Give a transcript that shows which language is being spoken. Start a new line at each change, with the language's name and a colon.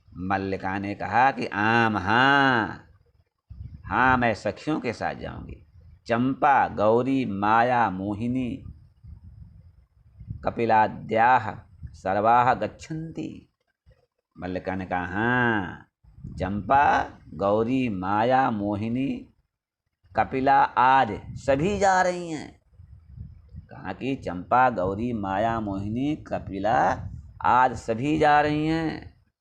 Hindi: मल्लिका ने कहा कि आम, हाँ हाँ, मैं सखियों के साथ जाऊंगी।
Sanskrit: चंपा, गौरी, माया, मोहिनी, कपिलाद्याः सर्वाः गच्छन्ति।
Hindi: मल्लिका ने कहा हाँ, चंपा, गौरी, माया, मोहिनी, कपिला आदि सभी जा रही हैं। कहा कि चंपा, गौरी, माया, मोहिनी, कपिला आदि सभी जा रही हैं।